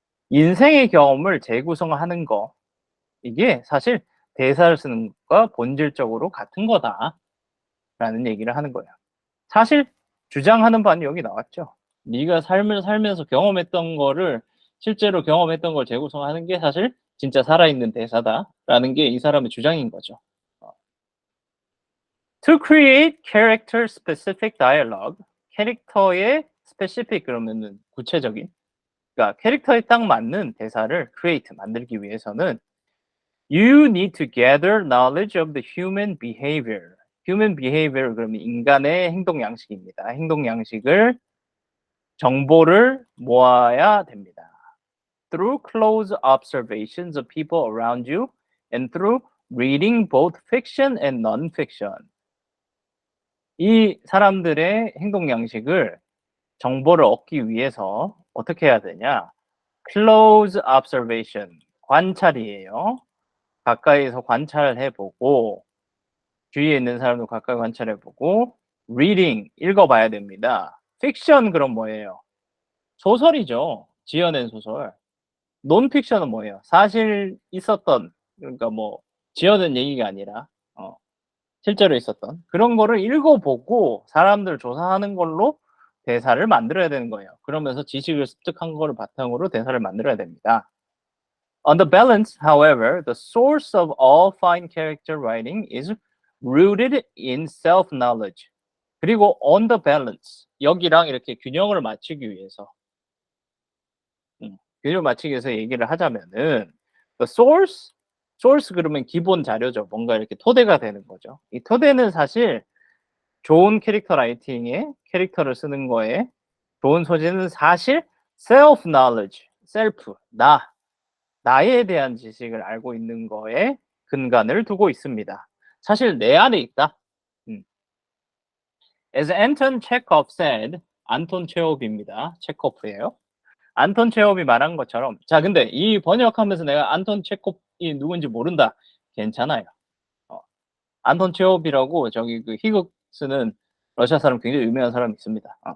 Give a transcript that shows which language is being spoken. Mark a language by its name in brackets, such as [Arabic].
[Korean] 인생의 경험을 재구성하는 거, 이게 사실 대사를 쓰는 것과 본질적으로 같은 거다라는 얘기를 하는 거예요. 사실 주장하는 바는 여기 나왔죠. 네가 삶을 살면서 경험했던 거를 실제로 경험했던 걸 재구성하는 게 사실 진짜 살아있는 대사다라는 게 이 사람의 주장인 거죠. [English] To create character specific dialogue, [Korean] 캐릭터의 [English] specific [Korean] 그러면은 구체적인, 그러니까 캐릭터에 딱 맞는 대사를 [English] create [Korean] 만들기 위해서는 [English] you need to gather knowledge of the human behavior. [Korean] human behavior 그러면 인간의 행동 양식입니다. 행동 양식을 정보를 모아야 됩니다. [English] Through close observations of people around you and through reading both fiction and non-fiction. [Korean] 이 사람들의 행동 양식을 정보를 얻기 위해서 어떻게 해야 되냐? [English] Close observation, [Korean] 관찰이에요. 가까이서 관찰해보고 주위에 있는 사람도 가까이 관찰해보고 reading, 읽어봐야 됩니다. fiction 그럼 뭐예요? 소설이죠. 지어낸 소설. 논픽션은 뭐예요? 사실 있었던, 그러니까 뭐 지어낸 얘기가 아니라 실제로 있었던 그런 거를 읽어보고 사람들 조사하는 걸로 대사를 만들어야 되는 거예요. 그러면서 지식을 습득한 거를 바탕으로 대사를 만들어야 됩니다. [English] On the balance, however, the source of all fine character writing is rooted in self-knowledge. [Korean] 그리고 [English] on the balance, [Korean] 여기랑 이렇게 균형을 맞추기 위해서 균형을 맞추기 위해서 얘기를 하자면은 [English] the source [Korean] 그러면 기본 자료죠. 뭔가 이렇게 토대가 되는 거죠. 이 토대는 사실 좋은 캐릭터 라이팅에 캐릭터를 쓰는 거에 좋은 소재는 사실 self-knowledge, self, 나에 대한 지식을 알고 있는 거에 근간을 두고 있습니다. 사실 내 안에 있다. [English] As Anton Chekhov said, [Korean] 안톤 체홉입니다. 체코프예요. 안톤 체홉이 말한 것처럼, 자, 근데 이 번역하면서 내가 안톤 체콥이 누군지 모른다. 괜찮아요. 안톤 체홉이라고 저기 그 희극 쓰는 러시아 사람 굉장히 유명한 사람이 있습니다.